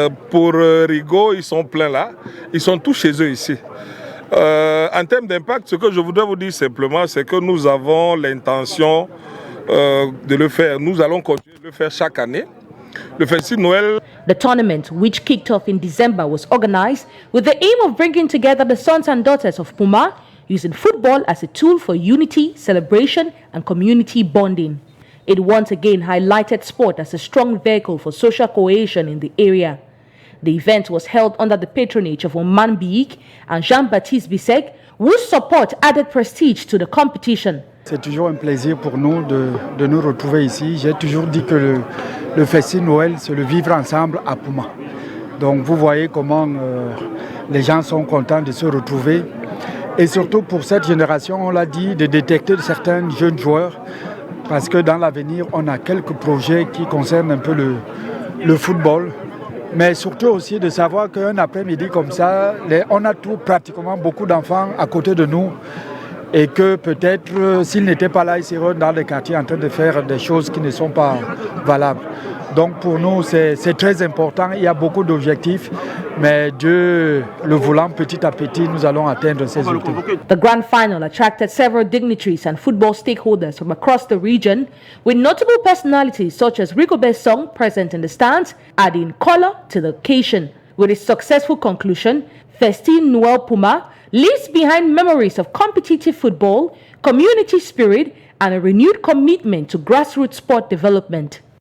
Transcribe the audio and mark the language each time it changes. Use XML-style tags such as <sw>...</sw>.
<fr>Pour Rigaud, ils sont pleins là. Ils sont tous chez eux ici. En termes d'impact, ce que je voudrais vous dire simplement, c'est que nous avons l'intention de le faire. Nous allons continuer de le faire chaque année. Le Festin Noël.</fr> <en>The tournament, which kicked off in December, was organized with the aim of bringing together the sons and daughters of Puma, using football as a tool for unity, celebration, and community bonding. It once again highlighted sport as a strong vehicle for social cohesion in the area. The event was held under the patronage of Oman Biik and Jean-Baptiste Bissek, whose support added prestige to the competition.</en> <fr>C'est toujours un plaisir pour nous de nous retrouver ici. J'ai toujours dit que le Festin Noël, c'est le vivre ensemble à Puma. Donc vous voyez comment les gens sont contents de se retrouver. Et surtout pour cette génération, on l'a dit, de détecter certains jeunes joueurs. Parce que dans l'avenir, on a quelques projets qui concernent un peu le football. Mais surtout aussi de savoir qu'un après-midi comme ça, on a pratiquement beaucoup d'enfants à côté de nous. Et que peut-être, s'ils n'étaient pas là, ils seraient dans les quartiers en train de faire des choses qui ne sont pas valables. Donc pour nous, c'est très important. Il y a beaucoup d'objectifs, mais Dieu le voulant, petit à petit, nous allons atteindre ces objectifs.</fr> <en>The grand final attracted several dignitaries and football stakeholders from across the region, with notable personalities such as Rigobert Song present in the stands, adding color to the occasion. With its successful conclusion, Festin Noel Puma leaves behind memories of competitive football, community spirit, and a renewed commitment to grassroots sport development.</en>